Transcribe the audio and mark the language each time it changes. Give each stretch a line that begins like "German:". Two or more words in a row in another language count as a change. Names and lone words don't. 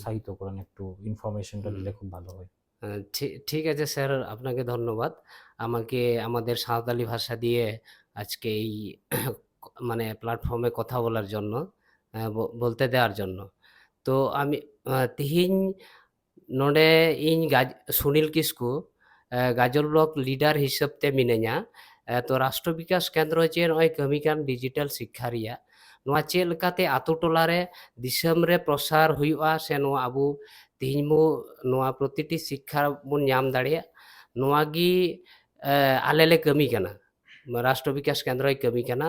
Bangla: উৎসাহিত করেন, একটু ইনফরমেশনটা হুম। দিলে খুব ভালো হয়। ঠিক আছে স্যার, আপনাকে ধন্যবাদ আমাকে আমাদের সাঁওতালি ভাষা দিয়ে আজকে এই মানে প্ল্যাটফর্মে কথা বলার জন্য, বলতে দেওয়ার জন্য। তো আমি
Santali: তিহিᱧ ᱱᱚᱰᱮ ᱤᱧ ᱥᱩᱱᱤᱞ ᱠᱤᱥᱠᱩ ᱜᱟᱡᱚᱞ ᱵᱞᱚᱠ ᱞᱤᱰᱟᱨ ᱦᱤᱥᱟᱹᱵ ᱛᱮ ᱢᱤᱱᱟᱹᱧᱟ। ᱛᱚ ᱨᱟᱥᱴᱨᱚ ᱵᱤᱠᱟᱥ ᱠᱮᱱᱫᱨᱚ ᱡᱮ ᱱᱚᱜᱼᱚᱭ ᱠᱟᱹᱢᱤ ᱠᱟᱱ ᱰᱤᱡᱤᱴᱟᱞ ᱥᱤᱠᱠᱷᱟ ᱨᱮᱭᱟᱜ, ᱱᱚᱣᱟ ᱪᱮᱫ ᱞᱮᱠᱟᱛᱮ ᱟᱛᱳ ᱴᱚᱞᱟᱨᱮ ᱫᱤᱥᱚᱢ ᱨᱮ ᱯᱨᱚᱥᱟᱨ ᱦᱩᱭᱩᱜᱼᱟ, ᱥᱮ ᱱᱚᱣᱟ ᱟᱵᱚ ᱛᱤᱦᱤᱧ ᱱᱚᱣᱟ ᱯᱨᱚᱛᱤᱴᱤ ᱥᱤᱠᱠᱷᱟ ᱵᱚᱱ ᱧᱟᱢ ᱫᱟᱲᱮᱭᱟᱜ, ᱱᱚᱣᱟ ᱜᱮ ᱟᱞᱮ ᱞᱮ ᱠᱟᱹᱢᱤ ᱠᱟᱱᱟ, ᱨᱟᱥᱴᱨᱚ ᱵᱤᱠᱟᱥ ᱠᱮᱱᱫᱨᱚᱭ ᱠᱟᱹᱢᱤ ᱠᱟᱱᱟ।